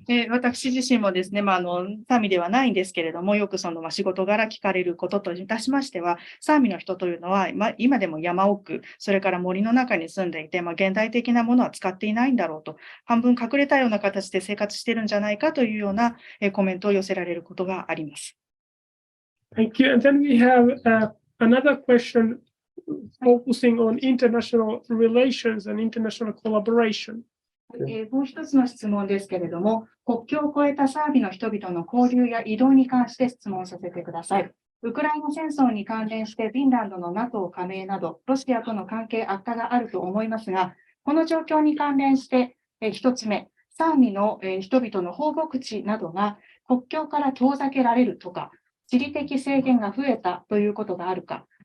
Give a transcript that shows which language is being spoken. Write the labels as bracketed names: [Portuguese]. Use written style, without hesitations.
[Japanese] 私自身もですね、サーミではないんですけれども、よくその仕事柄聞かれることといたしましては、サーミの人というのは、今でも山奥、それから森の中に住んでいて、現代的なものは使っていないんだろうと、半分隠れたような形で生活しているんじゃないかというようなコメントを寄せられることがあります。 [English] Thank you. And then we have another question focusing on international relations and international collaboration. [Japanese] もう一つの質問ですけれども、国境を越えたサービの人々の交流や移動に関して質問させてください。ウクライナ戦争に関連してフィンランドの NATO 加盟など、ロシアとの関係悪化があると思いますが、この状況に関連して一つ目、サーミの人々の放牧地などが国境から遠ざけられるとか、地理的制限が増えたということがあるか。